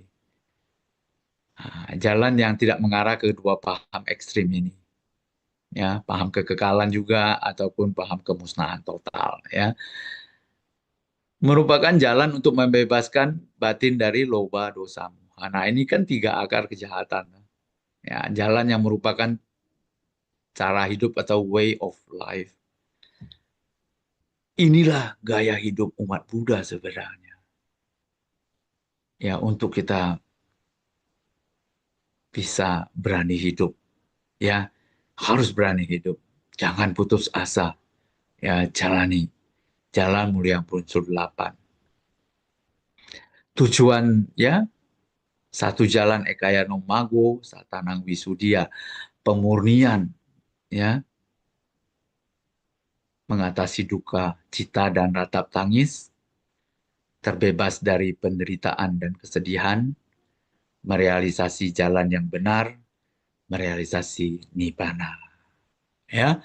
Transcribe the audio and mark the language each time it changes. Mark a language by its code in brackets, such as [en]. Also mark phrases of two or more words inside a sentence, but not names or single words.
[id] Nah, jalan yang tidak mengarah ke dua paham ekstrim ini, ya, paham kekekalan juga ataupun paham kemusnahan total, ya, merupakan jalan untuk membebaskan batin dari [pi] loba dosa moha. [id] Nah, ini kan tiga akar kejahatan, ya, jalan yang merupakan cara hidup atau [en] way of life. [id] Inilah gaya hidup umat Buddha sebenarnya, ya, untuk kita bisa berani hidup, ya, harus berani hidup, jangan putus asa, ya, jalani jalan mulia unsur 8. Tujuan, ya, satu jalan [pi] ekaya nomago satanang wisudia, [id] pemurnian, ya, mengatasi duka cita dan ratap tangis, terbebas dari penderitaan dan kesedihan, merealisasi jalan yang benar, merealisasi nibbana, ya.